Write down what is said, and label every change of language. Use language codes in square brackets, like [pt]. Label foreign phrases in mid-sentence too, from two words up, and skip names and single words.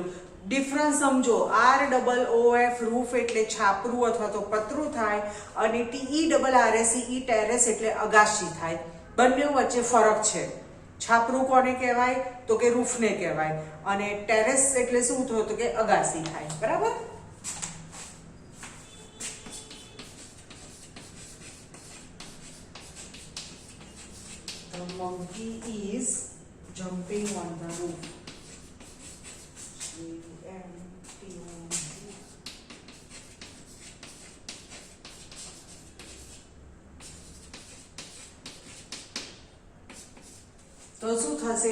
[gu] ડિફરન્સ સમજો. ROOF રૂફ એટલે છાપરું અથવા તો પતરું થાય, અને TERRACE ટેરેસ એટલે અગાસી થાય. બંને વચ્ચે ફરક છે. છાપરું કોને કહેવાય? તો કે રૂફને કહેવાય, અને ટેરેસ એટલે શું થયું? તો કે અગાસી થાય. બરાબર? [en] The monkey is jumping on the roof. [gu] તો શું થશે?